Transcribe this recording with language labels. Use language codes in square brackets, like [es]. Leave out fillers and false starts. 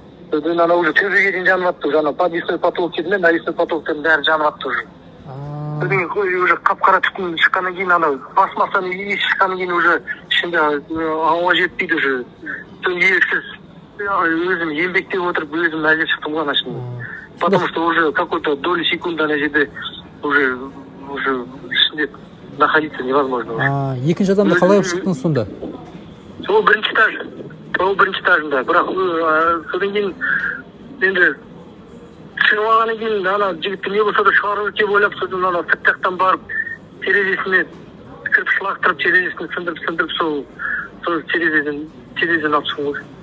[kk] Содан ана уже төбеге дейін жанып жатты, ана подвесной потолок дейді ме, навесной потолоктың бәрі жанып жатты уже. Содан уже қап-қара түтін шыққаннан кейін ана пластмастан иіс шыққаннан кейін уже ішінде ауа жетпейді уже. Содан еріксіз өзім еңбектеп отырып өзім әзер шықтым ғой ана ішінде. [ru] Потому что уже какой-то доли секунды [kk] ана жерде уже ішінде [ru] находиться невозможно. [kk] Екінші адамды қалай шықтыңыз сонда? Сол бірінші этажында. Бірақ содан кейін енді шығып алғаннан кейін ана жігітті не болса да шығару деп ойлап, содан ана сырт жақтан барып терезесіне кірпіш лақтырып терезесін сындырып сол терезеден алып шығу ғой.